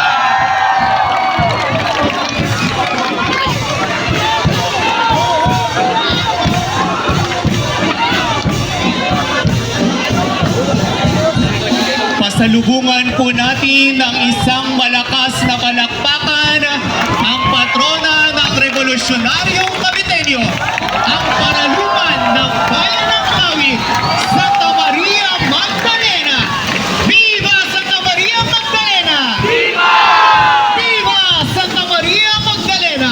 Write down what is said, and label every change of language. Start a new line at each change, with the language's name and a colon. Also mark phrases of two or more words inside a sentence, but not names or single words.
Filipino: Pasalubungan po natin ng isang malakas na palakpakan ang patrona ng Revolusyonaryong Kabitenyo, ang paraluman ng bayan ng Kawit, Santa Maria Magdalena. Viva Santa Maria Magdalena! Viva! Viva Santa Maria Magdalena!